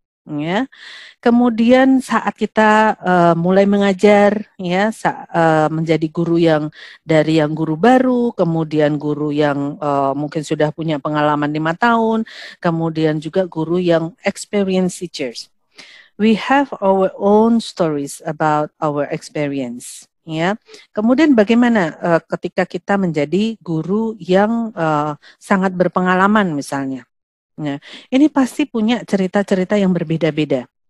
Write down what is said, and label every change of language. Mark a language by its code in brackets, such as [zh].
[id] Ya, kemudian saat kita mulai mengajar, ya, menjadi guru yang dari yang guru baru, kemudian guru yang mungkin sudah punya pengalaman 5 tahun, kemudian juga guru yang experienced teachers. [en] We have our own stories about our experience. [id] Ya, kemudian bagaimana ketika kita menjadi guru yang sangat berpengalaman misalnya. Nah, ini pasti punya cerita-cerita yang berbeda-beda.